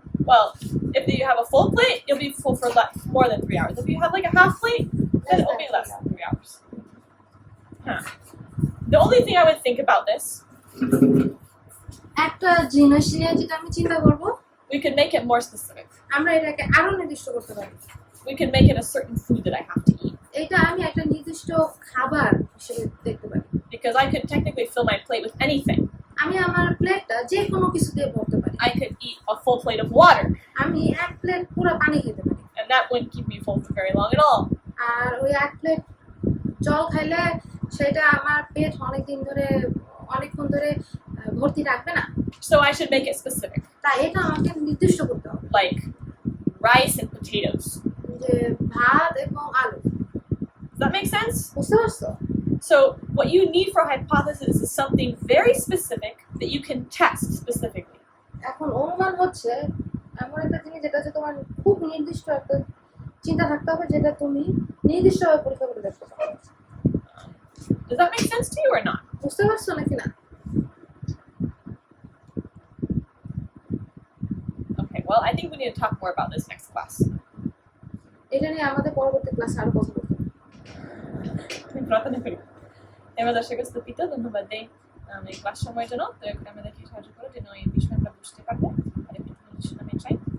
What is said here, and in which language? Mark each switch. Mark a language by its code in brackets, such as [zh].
[en] Well, if you have a full plate, you'll be full for more than 3 hours. If you have like a half plate, then it will be less than 3 hours. Huh. The only thing I would think about this, [bn] একটা জিনিস নিয়ে যেটা আমি চিন্তা করব, [en] we could make it more specific. [bn] আমরা এটাকে আরো নির্দিষ্ট করতে পারি। [en] We could make it a certain food that I have to eat. [bn] এটা আমি একটা নির্দিষ্ট খাবার হিসেবে দেখতে পারি, [en] Because I could technically fill my plate with anything. [bn] আমি আমার প্লেটটা যে কোনো কিছু দিয়ে ভরতে পারি। [en] I could eat a full plate of water, [bn] আমি এক প্লেট পুরো পানি খেতে পারি, [en] and that wouldn't keep me full for very long at all. [bn] আর ওই এক প্লেট জল খাইলে সেটা আমার পেট অনেকক্ষণ ধরে ভর্তি রাখবে না। [en] So I should make it specific, [bn] তাই এটা আমাকে নির্দিষ্ট করতে হবে, [en] like rice and potatoes. [bn] যে ভাত এবং আলু। [en] Does that make sense? [bn] বুঝতে পারছো? [en] So what you need for a hypothesis is something very specific that you can test specifically. [bn] এখন অনুমান হচ্ছে এমন একটা জিনিস যেটা হচ্ছে তোমার খুব নির্দিষ্ট একটা চিন্তা থাকতে হবে, যেটা তুমি নির্দিষ্টভাবে পরীক্ষা করে দেখতে পারো। [en] Does that make sense to you or not? [bn] বুঝতে পারছো নাকি না? [en] Okay, well, I think we need to talk more about this next class. [bn] এটা নিয়ে আমাদের পরবর্তী ক্লাসে আরো কথা বলতে হবে। এবার দর্শক স্তূপিত ধন্যবাদ দেই এই ক্লাস সময়ের জন্য। তো এখন আমাদেরকে সাহায্য করো যেন এই বিষয়ে আমরা বুঝতে পারবো আর একটু আমি চাই